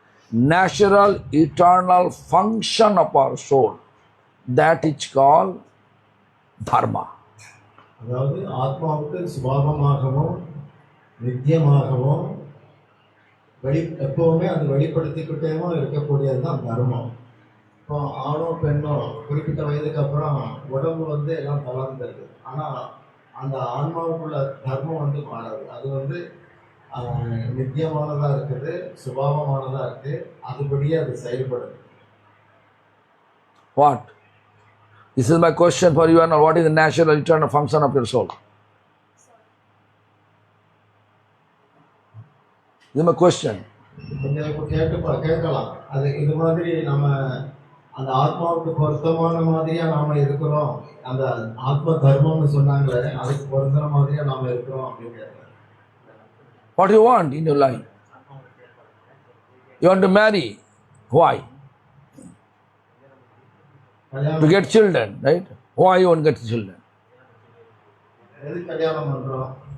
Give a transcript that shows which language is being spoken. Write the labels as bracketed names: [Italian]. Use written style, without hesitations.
[English] Natural eternal function of our soul, that is called dharma. [Tamil] அதாவது ஆத்மாவுக்கு சுபாவமாகவும் நித்தியமாகவும் எப்பவுமே அது வெளிப்படுத்திக்கிட்டேவும் இருக்கக்கூடியதுதான் தர்மம். இப்போ ஆணோ பெண்ணோ குறிப்பிட்ட வயதுக்கு அப்புறம் உடம்பு வந்து எல்லாம் தளர்ந்துருக்கு, ஆனால் அந்த ஆன்மாவுக்குள்ள தர்மம் வந்து மாறாது. அது வந்து நித்தியமானதாக இருக்குது, சுபாவமானதாக இருக்குது, அதுபடியே அது செயல்படுது. [English] What? This is my question for you, and what is the natural eternal function of your soul? This is my question. [Tamil] நீங்க இப்ப கேட்கலாம். அது இது மாதிரி நம்ம அந்த ஆத்மாவுக்கு பொருத்தமான மாதிரியா நாம இருக்கிறோம். அந்த ஆத்ம தர்மம்னு சொன்னாங்களே, அதுக்கு பொருந்துற மாதிரியா நாம இருக்கிறோம் அப்படின்னு கேட்கலாம். [English] What do you want in your life? You want to marry. Why? To [Tamil] கல்யாணம் [English] get children, right? Why you want to get children? [Tamil] எது கல்யாணம் பண்றோம்?